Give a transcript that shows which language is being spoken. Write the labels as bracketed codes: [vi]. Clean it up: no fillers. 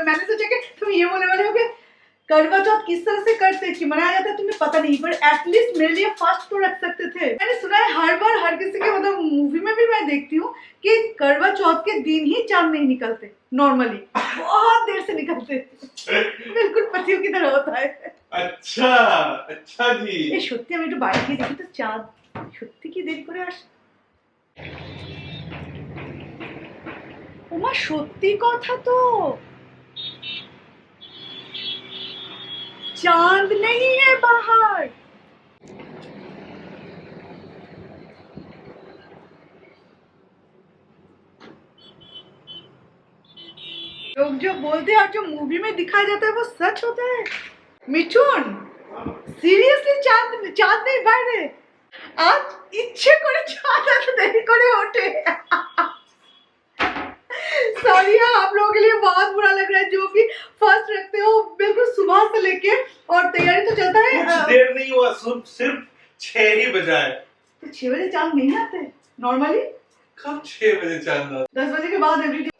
[hi] मैंने सोचा कि तुम ये बोलने वाले हो कि करवा चौथ किस तरह से करते कि मनाया जाता है, तुम्हें पता नहीं, पर एटलीस्ट मेरे लिए फर्स्ट तो रख सकते थे। मैंने सुना है हर बार हर किसी के, मतलब मूवी में भी मैं देखती हूँ कि करवा चौथ के दिन ही चांद नहीं निकलते, नॉर्मली बहुत देर से निकलते। बिल्कुल पतियों की तरह होता है। अच्छा जी। [bn] ये सत्य আমি একটু বাইরে গিয়ে দেখি তো চাঁদ সত্যি কি দেরি করে আসে। ওমা সত্যি কথা তো, [hi] चांद नहीं है बाहर। लोग जो बोलते हैं और जो मूवी में दिखाया जाता है वो सच होता है। [bn] मिठुन সিরিয়াসলি চাঁদ নেই বাইরে, আজ ইচ্ছে করে চাঁদ এত দেরি করে ওঠে। [hi] सॉरी आप लोगों के लिए बहुत बुरा लग रहा है, जो कि फर्स्ट रखते हो बिल्कुल सुबह से लेके, और तैयारी तो चलता है। कुछ देर नहीं हुआ, सिर्फ 6 ही बजा है। तो 6 बजे चांद नहीं आते नॉर्मली। कब 6 बजे चांद? 10 बजे के बाद एवरी डे।